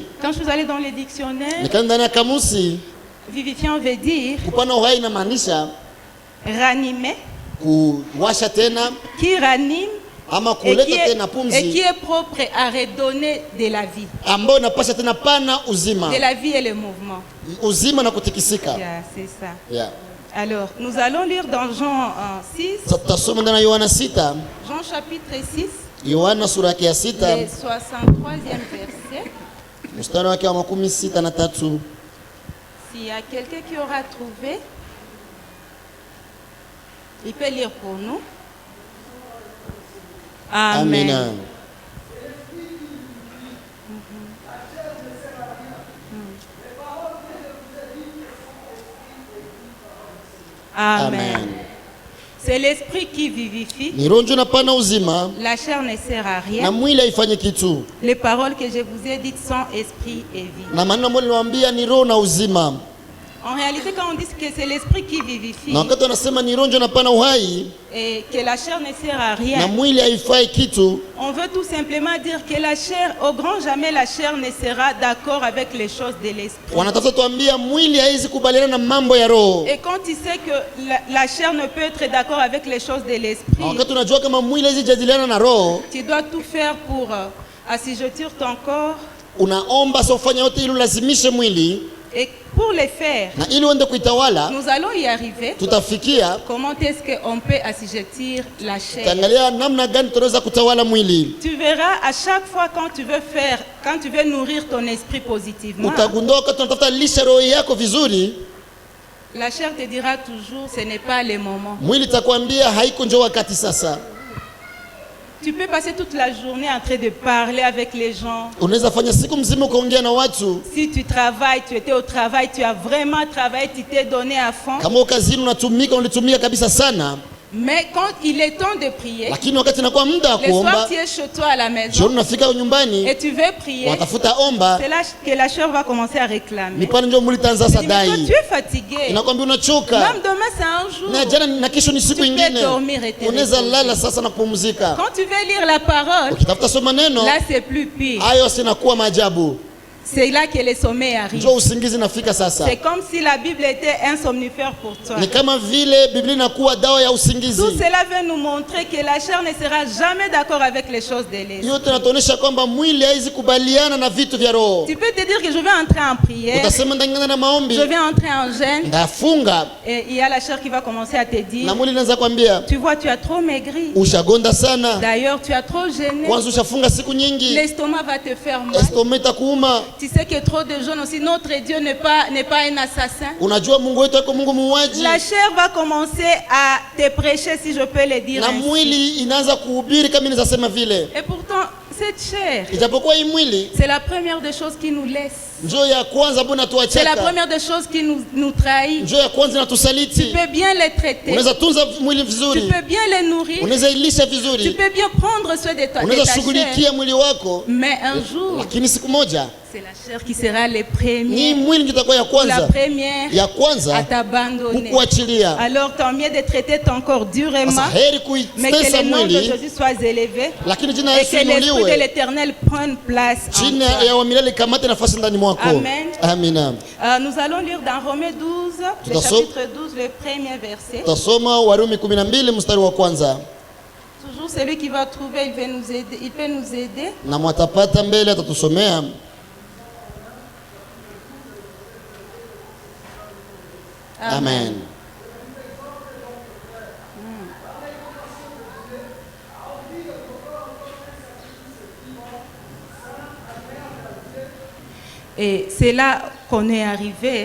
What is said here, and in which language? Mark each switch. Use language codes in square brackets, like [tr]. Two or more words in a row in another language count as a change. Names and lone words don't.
[fr] Quand je suis allée dans les dictionnaires, [sw] Nikaenda ndani ya kamusi, [fr] vivifiant veut dire [sw] kupana uhai inamaanisha [fr] ranimer, [sw] kuwasha tena [fr] qui ranime [sw] ama [fr] et [sw] kuleta tena [fr] et qui [sw] pumzi [fr] est propre à redonner de la vie. [sw] ambayo inapasha tena pana uzima, [fr] De la vie et le mouvement. [sw] uzima na kutikisika. [fr] Yeah, c'est ça. Yeah. Alors, nous allons lire dans Jean 6, [sw] Sasa tutasoma ndani ya Yohana 6, [fr] Jean chapitre 6, [sw] Yohana sura yake ya [fr] le 6 63e verset. [sw] mstari wake wa 63. [fr] S'il y a quelqu'un qui aura trouvé, il peut lire pour nous. Amen. [sw] Amina. [fr] Amen. Amen. C'est l'esprit qui vivifie. [sw] Ni roho ndio inapana uzima [fr] La chair ne sert à [sw] na [fr] rien. [sw] mwili haifanye kitu, [fr] Les paroles que je vous ai dites sont esprit et vie. [sw] na maneno ambayo niliwaambia ni roho na uzima. [fr] En réalité, quand on dit que c'est l'esprit qui vivifie [sw] Na wakati wanasema ni roho ndio inapana uhai [fr] et que la chair ne sert à [sw] na [fr] rien, [sw] mwili haifai kitu, [fr] on veut tout simplement dire que la chair, au grand jamais, la chair ne sera d'accord avec les choses de l'esprit. [sw] wanatafuta tuambia mwili haizi kubaliana na mambo ya roho. [fr] Et quand tu sais que la chair ne peut être d'accord avec les choses de [sw] Na [fr] l'esprit, [sw] wakati unajua kama mwili haizi jadiliana na roho, [fr] tu dois tout faire pour assujettir ton corps. [sw] unaomba sasa ufanye yote ili ulazimishe mwili, [fr] Et pour le faire, [sw] na ili uende kuitawala. [fr] nous allons y arriver. [sw] Tutafikia [fr] Comment est-ce qu'on peut assujettir la chair? [sw] taangalia namna gani tunaweza kutawala mwili. [fr] Tu verras à chaque fois quand tu veux nourrir ton esprit positivement, [sw] Utagundua wakati unatafuta lisha roho yako vizuri, [fr] la chair te dira toujours ce n'est pas le moment. [sw] mwili takwambia haiko njoo wakati sasa. [fr] Tu peux passer toute la journée en train de parler avec les gens. [sw] Unaweza fanya siku mzima ukaongea na watu, [fr] Si tu travailles, tu étais au travail, tu as vraiment travaillé, tu t'es donné à fond. [sw] kama kazini unatumika, ulitumika kabisa sana, [fr] Mais quand il est temps de prier, [sw] lakini wakati inakuwa muda wa [fr] le soir [sw] kuomba, [fr] tu es chez toi à la maison [sw] jioni unafika nyumbani, [fr] et tu veux prier, [sw] watafuta omba, [fr] c'est là que la chair va commencer à [sw] ni [fr] réclamer. [sw] pale ndio mwili itaanza [fr] Tu dis, mais toi, [sw] sadai, [fr] tu es fatigué. [sw] inakwambia unachoka, [fr] Même demain c'est un jour. [sw] na jana na kesho ni siku [fr] Tu peux [sw] ingine, [fr] dormir et te [sw] unaweza [fr] reposer. [sw] lala sasa na kupumzika. [fr] Quand tu veux lire la parole, [sw] Ukitafuta soma neno, [fr] là c'est plus pire. [sw] hayo sinakuwa maajabu, [fr] C'est là que le sommeil arrive. [sw] njoo usingizi nafika sasa. [fr] C'est comme si la Bible était un somnifère pour toi. [sw] Ni kama vile Biblia inakuwa dawa ya [fr] Tout [sw] usingizi. [fr] cela veut nous montrer que la chair ne sera jamais d'accord avec les choses de l'esprit. [sw] Yote inatuonyesha kwamba mwili haizi kubaliana na vitu vya roho. [fr] Tu peux te dire que je vais entrer en prière, [sw] Utasema ndangana na maombi, [fr] je vais entrer en jeûne, [sw] ndafunga, [fr] et il y a la chair qui va commencer à te dire, [sw] na mwili inaanza kwambia [fr] tu vois, tu as trop maigri. [sw] ushagonda sana, [fr] D'ailleurs, tu as trop gêné. [sw] kwanza ushafunga siku nyingi, [fr] L'estomac va te faire mal. [sw] estoma itakuuma. [fr] Tu sais que trop de jeûne aussi, notre Dieu n'est pas un assassin. [sw] Unajua Mungu wetu ako Mungu muuaji, [fr] La chair va commencer à te prêcher, si je peux le dire [sw] na [fr] ainsi. [sw] mwili inaanza kuhubiri kama inasema vile. [fr] Et pourtant, cette chair, [sw] Ijapokuwa hii mwili [fr] c'est la première des choses qui nous laisse. [sw] njoo ya kwanza mbona [fr] C'est la [sw] tuachaka, [fr] première des choses qui nous trahit. [sw] njoo ya kwanza [fr] Tu [sw] inatusaliti. [fr] peux bien les traiter. [sw] Unaweza tunza mwili [fr] Tu [sw] vizuri, [fr] peux bien les nourrir. [sw] unaweza ilisha [fr] Tu [sw] vizuri, [fr] peux bien prendre soin de ta [sw] unaweza [fr] chair. [sw] shughulikia mwili wako, [fr] Mais un jour, [sw] lakini siku moja [fr] c'est la chair qui sera les [sw] ni [fr] premiers, [sw] mwili ndio itakuwa ya [fr] la [sw] kwanza [fr] première [sw] ya [fr] à [sw] kwanza [fr] t'abandonner. [sw] kukuachilia. [fr] Alors, tant mieux de traiter ton corps durement, [sw] Sasa heri [fr] mais que [sw] kuitesa [fr] le nom de [sw] mwili, [fr] Jésus soit élevé [sw] lakini jina la [fr] et [sw] Yesu [fr] que l'Esprit de [sw] inuliwe, [fr] l'Éternel prenne place en [sw] jina [fr] toi. [sw] ya wa milele kamate nafasi ndani mwako. [fr] Amen. [sw] Amina. [fr] Nous allons lire dans Romains 12, le [sw] Tutasoma- [fr] chapitre 12, le premier verset. [sw] Tasoma Warumi 12 mstari wa kwanza, [fr] Toujours celui qui va trouver, il peut nous aider. [sw] na mwatapata mbele atatusomea. [fr] Amen. Et c'est là qu'on est arrivé.